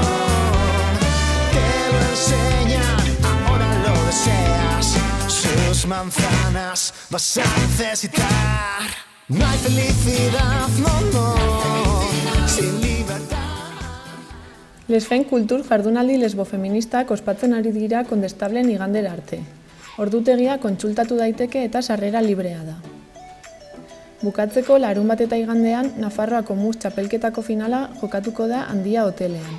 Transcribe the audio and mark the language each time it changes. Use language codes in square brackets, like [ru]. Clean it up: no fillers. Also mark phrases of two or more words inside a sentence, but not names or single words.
[es] Te lo enseñan, ahora lo deseas. Sus manzanas vas a necesitar. No hay felicidad, no, sin libertad. [eu] Lesfen kultur jardunaldi lesbofeministak ospatzen ari dira Kondestablen igandera arte. Ordutegia kontsultatu daiteke eta sarrera librea da. Bukatzeko larunbat eta igandean Nafarroako mus txapelketako finala jokatuko da Handia hotelean.